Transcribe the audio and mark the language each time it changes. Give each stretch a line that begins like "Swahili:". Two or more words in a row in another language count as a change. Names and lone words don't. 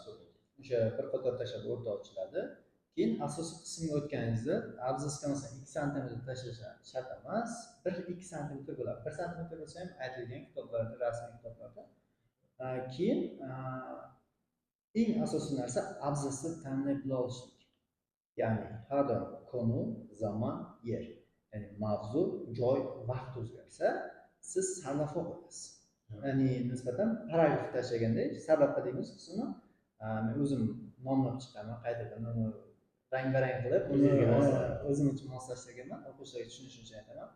Uzbek: O'sha bir qator tashlab o'rta ochiladi. Keyin asosiy qismga o'tganingizda abzasga masalan 2 sm tashlash shart emas, 1-2 sm bo'ladi. 1 sm bo'lsa ham aytilgan kitoblarda, rasmiy kitoblarda. Keyin eng asosiy narsa abzasni tanlay bila olishlik. Ya'ni har doim konu, zaman, yer. Ya'ni mavzu, joy, vaqt o'zgarsa, siz sarlavha qo'yasiz. Ya'ni nisbatan paragraf tashlaganda sarlavha deymiz qismini men o'zim nomlab chiqaman, qaytadan uni rang-barang qilib, o'zim uchun moslashtirganman, o'quvchilarga tushunishi uchun aytaman.